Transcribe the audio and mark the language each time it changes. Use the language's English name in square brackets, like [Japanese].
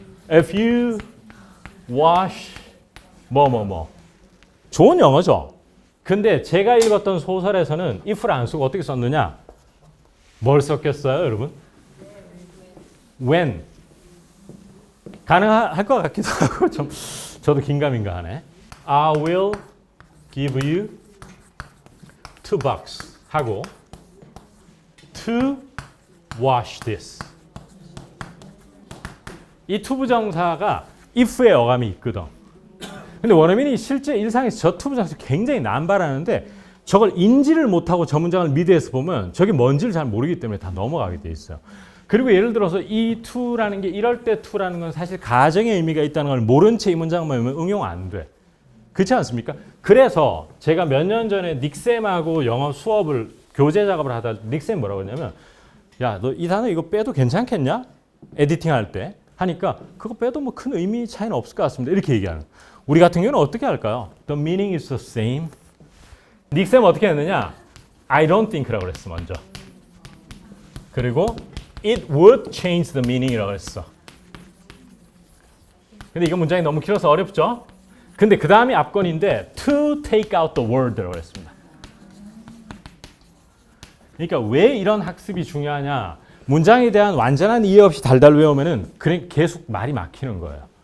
[English] If you wash [Korean] 뭐. 좋은 영어죠. 근데 제가 읽었던 소설에서는 if를 안 쓰고 어떻게 썼느냐? 뭘 썼겠어요, 여러분? When. 가능할 것 같기도 하고 좀 저도 긴가민가 하네. I will give you $2 하고 to wash this. 이 투부정사가 if의 어감이 있거든. 근데 원어민이 실제 일상에서 저 투부정사 굉장히 남발하는데 저걸 인지를 못하고 저 문장을 미드에서 보면 저게 뭔지를 잘 모르기 때문에 다 넘어가게 돼 있어요. 그리고 예를 들어서 이 to라는 게 이럴 때 to라는 건 사실 가정의 의미가 있다는 걸 모른 채 이 문장만 외우면 응용 안 돼. 그렇지 않습니까? 그래서 제가 몇 년 전에 닉쌤하고 영어 수업을 교재 작업을 하다 닉쌤 뭐라고 했냐면 야, 너 이 단어 이거 빼도 괜찮겠냐? 에디팅 할 때 하니까 그거 빼도 뭐 큰 의미 차이는 없을 것 같습니다. 이렇게 얘기하는. 우리 같은 경우는 어떻게 할까요? [English] The meaning is the same. [Korean] 닉쌤 어떻게 했느냐? [English] I don't think라고 [Korean] 그랬어 먼저. 그리고 [English] it would change the meaning이라고 [Korean] 했어. 근데 이거 문장이 너무 길어서 어렵죠? 근데 그 다음이 앞건인데 [English] to take out the word [Korean] 라고 했습니다. 그러니까 왜 이런 학습이 중요하냐? 문장에 대한 완전한 이해 없이 달달 외우면은 그냥 계속 말이 막히는 거예요.